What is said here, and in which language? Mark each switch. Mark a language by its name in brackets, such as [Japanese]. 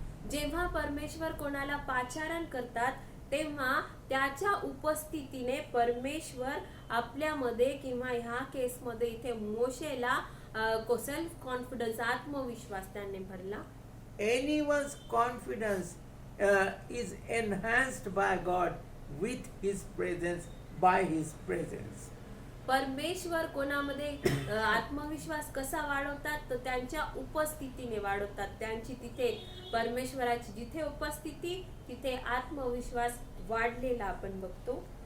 [Marathi] जेव्हा परमेश्वर कोणाला पाचारण करतात तेव्हा त्याच्या उपस्थितीने परमेश्वर आपल्यामध्ये किंवा ह्या केसमध्ये इथे मोशेला सेल्फ कॉन्फिडन्स, आत्मविश्वास त्याने भरला. [English] Anyone's confidence is enhanced by God with his presence, by his presence. [Marathi] परमेश्वर कोणामध्ये आत्मविश्वास कसा वाढवतात तर त्यांच्या उपस्थितीने वाढवतात. त्यांची तिथे परमेश्वराची जिथे उपस्थिती तिथे आत्मविश्वास वाढलेला आपण बघतो.